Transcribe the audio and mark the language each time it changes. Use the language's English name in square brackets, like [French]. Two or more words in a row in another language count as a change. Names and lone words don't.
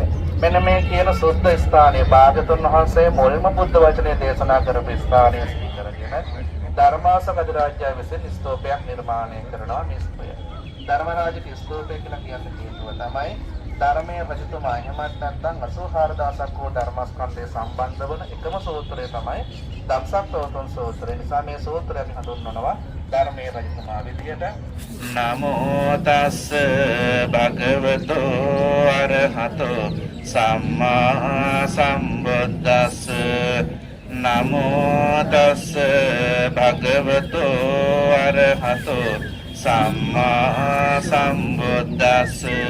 [Sinhala] මෙන්න මේ කියන සුද්ධ ස්ථානයේ භාගතුන් වහන්සේ මුල්ම බුද්ධ වචනේ දේශනා කරපු ස්ථානයේ සිටි කරගෙන ධර්මාසක අධිරාජ්‍යය විසින් ස්තූපයක් නිර්මාණය කරනවා. මේ ස්තූපය ධර්මරාජික ස්තූපය කියලා කියන්නේ හේතුව තමයි ධර්මයේ රචිතමා එහෙමත් නැත්නම් 84000ක් වූ ධර්මස්කන්ධය සම්බන්ධ වන එකම සූත්‍රය තමයි ධම්සක්ඛවතුන් සූත්‍රය. නිසා මේ සූත්‍රය අපි හඳුන්වනවා ධර්මයේ රචිතමා විදියට. [Pali] නමෝ තස්ස භගවතෝ අරහතෝ සම්මා සම්බුද්දස්ස. නමෝ තස්ස භගවතෝ අරහතෝ සම්මා සම්බුද්දස්ස.